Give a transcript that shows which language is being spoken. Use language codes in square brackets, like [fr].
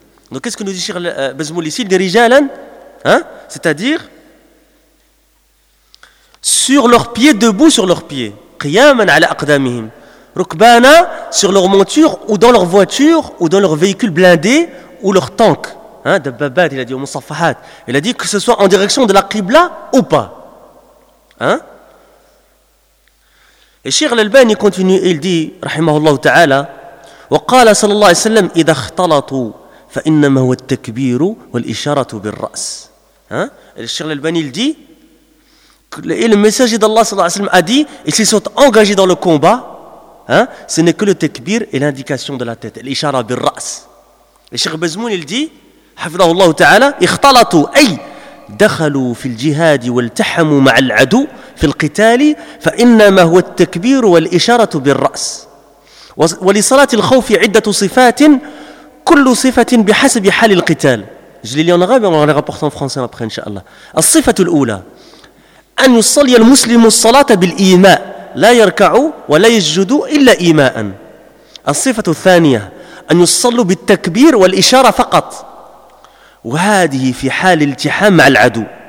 [fr] Donc qu'est-ce que nous dit Cheikh Bazmoul ici, des rijalan, hein? C'est-à-dire sur leurs pieds, debout sur leurs pieds, qiyaman ala aqdamihim, rukbana, sur leur monture ou dans leur voiture ou dans leur véhicule blindé ou leur tank, hein? Dababat, il a dit, ou musaffahat, il a dit que ce soit en direction de la qibla ou pas, hein. Et Cheikh l'Albani continue, il dit, rahimahullah ta'ala, [ar] وقال صلى الله عليه وسلم إذا اختلطوا فإنما هو التكبير والإشارة بالرأس. [fr] Et Cheikh l'Albani, il dit, et le messager d'Allah [ar] صلى الله عليه وسلم [fr] a dit, et s'ils sont engagés dans le combat, hein, ce n'est que le takbir et l'indication de la tête, l'ishara bil-ra's. Et Cheikh Bazmoul, il dit, hafidahullah ta'ala, [ar] اختلطوا, أي دخلوا في الجهاد والتحموا مع العدو في القتال فإنما هو التكبير والإشارة بالرأس ولصلاة الخوف عدة صفات كل صفة بحسب حال القتال. [fr] Je l'ai lu en arabe, on va le rapporter en français après, inshallah. [ar] الصفة الأولى أن يصلي المسلم الصلاة بالإيماء لا يركع ولا يسجد إلا إيماء. الصفة الثانية أن يصلي بالتكبير والإشارة فقط وهذه في حال الالتحام مع العدو.